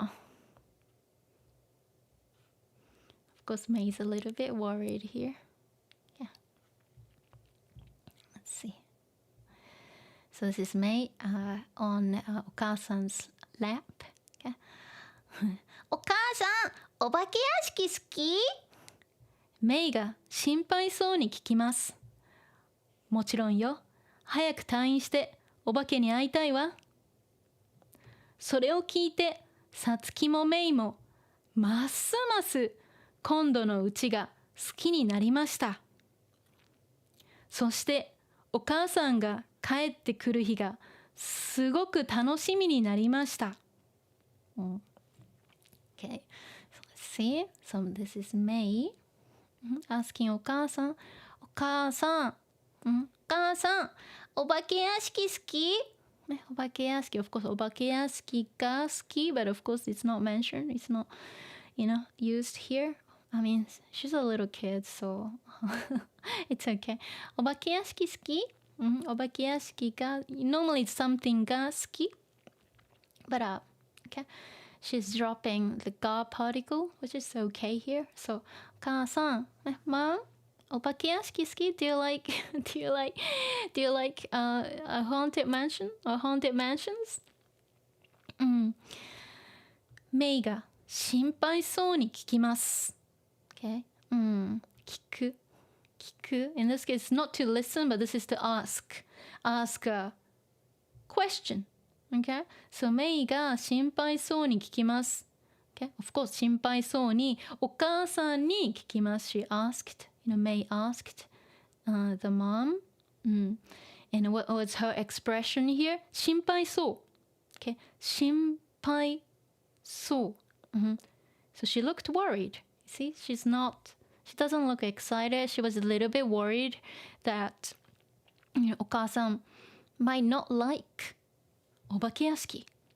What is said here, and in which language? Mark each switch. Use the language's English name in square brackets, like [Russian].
[English] Of course, May's a little bit worried here. Yeah. Let's see. So this is May on お母さん's lap. Okay. [Japanese] お母さん、お化け屋敷好き？メイが心配そうに聞きます。もちろんよ。早く退院してお化けに会いたいわ。それを聞いて、さつきもメイもますます今度のうちが好きになりました。そしてお母さんが帰ってくる日がすごく楽しみになりました。 [English] Okay, so let's see. So this is May asking [Japanese] お母さん、お母さん、お化け屋敷好き？ [English] お化け屋敷、of course [Japanese] お化け屋敷が好き [English] but of course it's not mentioned, it's not, used here. I mean, she's a little kid, so it's okay. [Japanese] お化け屋敷好き？ [English] お化け屋敷が normally it's something が好き but okay, she's dropping the ga particle, which is okay here. So お母さん、Mom, [Japanese] お化け屋敷好き [English] do you like a haunted mansion or haunted mansions? [Japanese] メイが心配そうに聞きます。 [English] Okay? 聞く。 In this case, not to listen, but this is to ask. Ask a question. Okay? [Japanese] So メイが心配そうに聞きます。 [English] Okay? [Japanese] Of course, 心配そうにお母さんに聞きます。 [English] She asked. May asked the mom. And what was her expression here? [Japanese] 心配そう。Okay? 心配そう。 [English] So she looked worried. You see? She doesn't look excited. She was a little bit worried that お母さん might not like お化け屋敷.